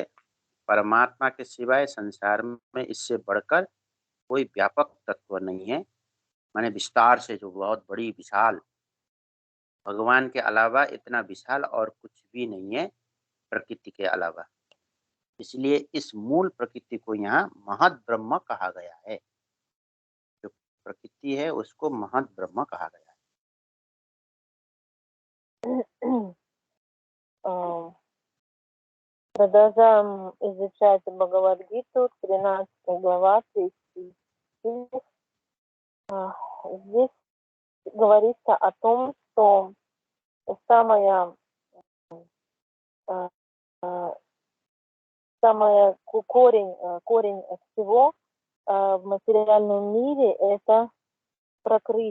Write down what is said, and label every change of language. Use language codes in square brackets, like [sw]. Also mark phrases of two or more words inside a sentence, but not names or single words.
[hi] परमात्मा के सिवाय संसार में इससे बढ़कर कोई व्यापक तत्व नहीं है, माने विस्तार से जो बहुत बड़ी विशाल, भगवान के अलावा इतना विशाल और कुछ भी नहीं है प्रकृति के अलावा। इसलिए इस मूल प्रकृति को यहाँ महत ब्रह्म कहा गया है। जो प्रकृति है उसको महत ब्रह्म कहा गया है। [ru] Продолжаем изучать Бхагавад-гиту, 13 глава, 3 стих. Здесь говорится о том, что самое, корень всего в материальном мире – это прокрытие.